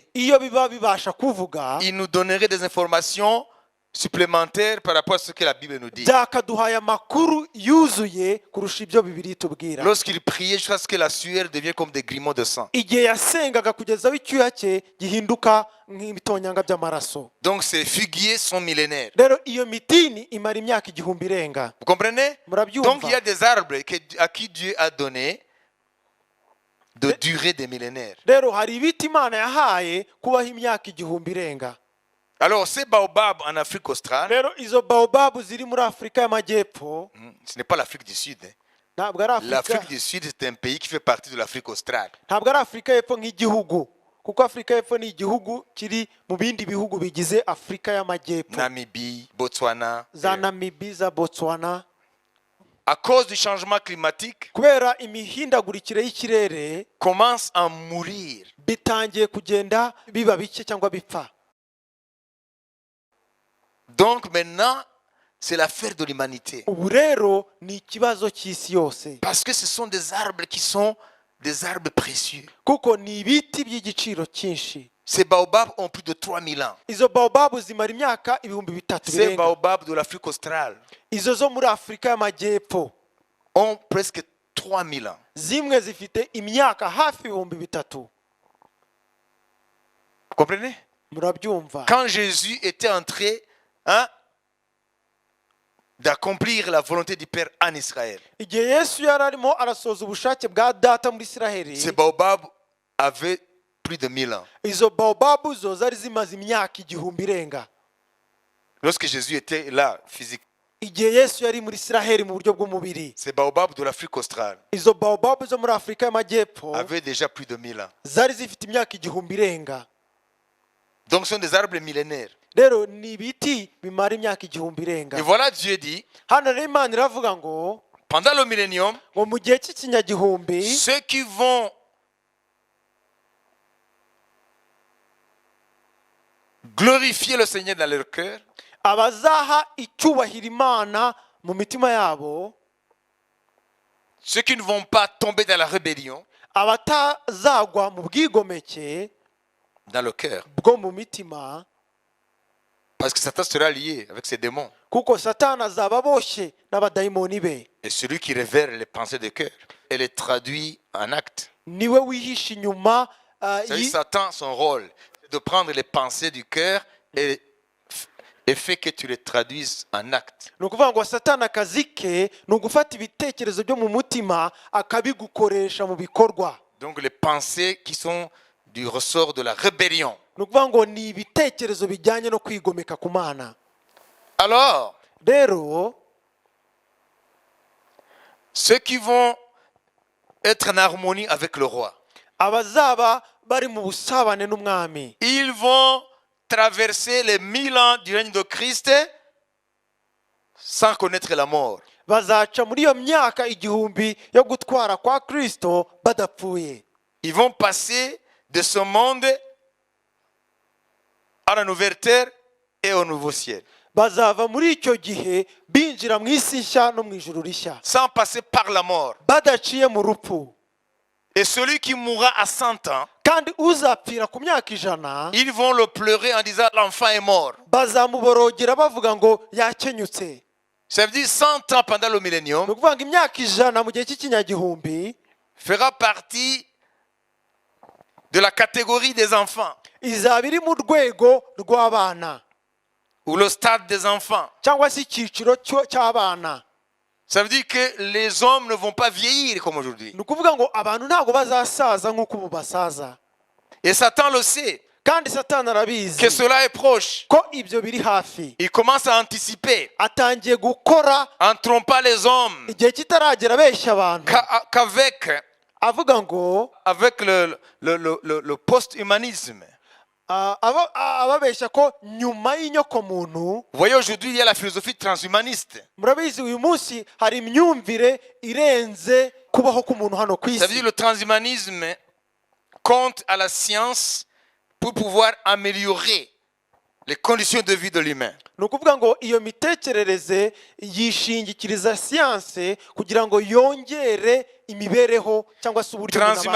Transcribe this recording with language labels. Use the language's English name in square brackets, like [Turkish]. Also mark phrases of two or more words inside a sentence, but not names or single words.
[Kinyarwanda] Iyo biba bibasha kuvuga [French] il nous donnerait des informations supplémentaires par rapport à ce que la Bible nous dit. [Kinyarwanda] byakaduhaye amakuru yuzuye kurusha ibyo Bibiliya itubwira. [French] Lorsqu'il priait jusqu'à ce que la sueur devienne comme des grumeaux de sang. [Kinyarwanda] Igihe yasengaga kugeza aho icyuya cye gihinduka nk'ibitonyanga by'amaraso. [French] Donc ces figuiers sont millénaires. [Kinyarwanda] Rero iyo mitini imara imyaka igihumbi irenga. [French] Vous comprenez? [Kinyarwanda] Murabyumva? [French] Donc il y a des arbres à qui Dieu a donné de durée des millénaires. [Kinyarwanda] Rero hari ibiti Imana yahaye kubaho imyaka igihumbi irenga. [French] Alors ces baobabs en Afrique australe, [Kinyarwanda] Rero izo baobabu ziri muri Afurika y'Amajyepfo [French] ce n'est pas l'Afrique du Sud, hein. [Kinyarwanda] ntabwo ari afurika [French] L'Afrique du Sud, c'est un pays qui fait partie de l'Afrique australe. [Kinyarwanda] ntabwo ari afurika y'epfo nk'igihugu kuko afurika y'epfo ni igihugu kiri mu bindi bihugu bigize afurika y'amajyepfo [French] Namibie, Botswana. [Kinyarwanda] za namibi za botswana. [French] À cause du changement climatique, [Kinyarwanda] kubera imihindagurikire y'ikirere [French] commencent à mourir. [Kinyarwanda] bitangiye kugenda biba bike cyangwa bipfa. [French] Donc maintenant, c'est l'affaire de l'humanité. [Kinyarwanda] ubu rero ni ikibazo cy'isi yose [French] Parce que ce sont des arbres qui sont des arbres précieux. [Kinyarwanda] kuko ni ibiti by'igiciro cyinshi. [French] Ces baobabs ont plus de 3000 ans. [Kinyarwanda] izo baobabu zimara imyaka ibihumbi bitatu [French] Ces [Kinyarwanda] birenga. [French] baobabs de l'Afrique australe [Kinyarwanda] izo zo muri afurika y'amajyepfo [French] ont presque 3000 ans. [Kinyarwanda] zimwe zifite imyaka hafi ibihumbi bitatu. [French] Vous comprenez? [Kinyarwanda] murabyumva? [French] Quand Jésus était en train d'accomplir la volonté du Père en Israël, [Kinyarwanda] igihe yesu yari arimo arasohoza ubushake bwa data muri isiraheli, [French] ces baobabs avaient plus de 1000 ans. [Kinyarwanda] izo baobabu zo zari zimaze imyaka igihumbi irenga. [French] Lorsque Jésus était là, physique, [Kinyarwanda] igihe yesu yari muri isiraheli mu buryo bw'umubiri, [French] ces baobabs de l'Afrique australe [Kinyarwanda] izo baobabu zo muri afurika y'amajyepfo [French] avaient déjà plus de 1000 ans. [Kinyarwanda] zari zifite imyaka igihumbi irenga. [French] Donc ce sont des arbres millénaires. [Kinyarwanda] rero ni ibiti bimara imyaka igihumbi irenga. [French] Et voilà, Dieu dit, [Kinyarwanda] hano rero imana iravuga ngo [French] pendant le millénium, [Kinyarwanda] ngo mu gihe cy'ikinyagihumbi [French] ceux qui vont glorifier le Seigneur dans leur cœur, [Kinyarwanda] abazaha icyubahiro imana mu mitima yabo, [French] ceux qui ne vont pas tomber dans la rébellion, [Kinyarwanda] abatazagwa mu bwigomeke [French] dans le cœur, [Kinyarwanda] bwo mu mitima, [French] parce que Satan sera lié avec ses démons. [Kinyarwanda] kuko satani azaba aboshye n'abadayimoni be. [French] Et celui qui révèle les pensées de cœur et les traduit en actes. [Kinyarwanda] niwe wihisha inyuma [French] C'est-à-dire Satan, son rôle, c'est de prendre les pensées du cœur et fait que tu les traduises en actes. [Kinyarwanda] ni ukuvuga ngo satani akazi ke ni ugufata ibitekerezo byo mu mutima akabigukoresha mu bikorwa. [French] Donc les pensées qui sont du ressort de la rébellion. [Kinyarwanda] ni ukuvuga ngo ni ibitekerezo bijyanye no kwigomeka ku mana. [French] Alors, [Kinyarwanda] rero [French] ceux qui vont être en harmonie avec le roi, [Kinyarwanda] abazaba bari mu busabane n'umwami, [French] ils vont traverser les 1000 ans du règne de Christ sans connaître la mort. [Kinyarwanda] bazaca muri iyo myaka igihumbi yo gutwara kwa Kristo badapfuye. [French] Ils vont passer de ce monde à la nouvelle terre et au nouveau ciel, [Kinyarwanda] bazava muri icyo gihe binjira mu isi nshya no mu ijuru rishya [French] sans passer par la mort. [Kinyarwanda] badaciye mu rupfu. [French] Et celui qui mourra à 100 ans, [Kinyarwanda] kandi uzapfira ku myaka 100 [French] ils vont le pleurer en disant l'enfant est mort. [Kinyarwanda] bazamuborogera bavuga ngo yakenyutse. [French] Ça veut dire 100 ans pendant le [Kinyarwanda] ni [French] millénium [Kinyarwanda] ukuvuga ngo imyaka 100 mu gihe cy'ikinyagihumbi [French] fera partie de la catégorie des enfants [Kinyarwanda] izaba iri mu rwego rw'abana [French] ou le stade des enfants. [Kinyarwanda] cyangwa se icyiciro cy'abana. [French] Ça veut dire que les hommes ne vont pas vieillir comme aujourd'hui. [Kinyarwanda] ni ukuvuga ngo abantu ntabwo bazasaza nk'uko ubu basaza. [French] Et Satan le sait, [Kinyarwanda] kandi satani arabizi [French] que cela est proche. [Kinyarwanda] ko ibyo biri hafi. [French] Il commence à anticiper [Kinyarwanda] atangiye gukora [French] en trompant les hommes [Kinyarwanda] igihe kitaragera abeshya abantu, [French] qu'avec [Kinyarwanda] avuga ngo [French] le post-humanisme. [Kinyarwanda] ababeshya ko nyuma y'inyokomuntu. [French] Vous voyez, aujourd'hui, il y a la philosophie transhumaniste. [Kinyarwanda] murabizi uyu munsi hari imyumvire irenze kubaho k'umuntu hano ku [French] Ça veut dire [Kinyarwanda] isi. [French] que le transhumanisme compte à la science pour pouvoir améliorer les conditions de vie de l'humain. [Kinyarwanda] ni ukuvuga ngo iyo mitekerereze yishingikiriza siyanse kugira ngo yongere imibereho cyangwa se uburyo umuntu abayeho.